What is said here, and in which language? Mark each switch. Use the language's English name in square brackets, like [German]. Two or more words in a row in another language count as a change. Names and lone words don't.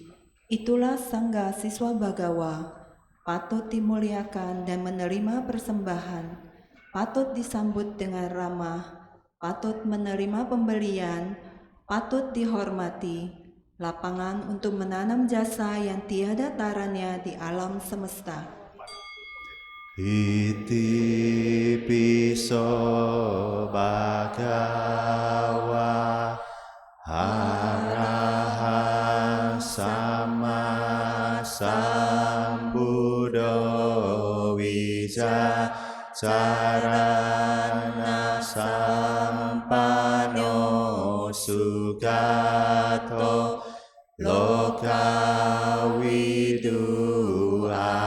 [Indonesian] Itulah Sangga siswa Bhagawa, patut dimuliakan dan menerima persembahan, patut disambut dengan ramah, patut menerima pembelian, patut dihormati, lapangan untuk menanam jasa yang tiada taranya di alam semesta. [Pali] Iti piso Bhagawa Arahang Sama Sambuddho Wicacarana Sampano Sugato Lokawidu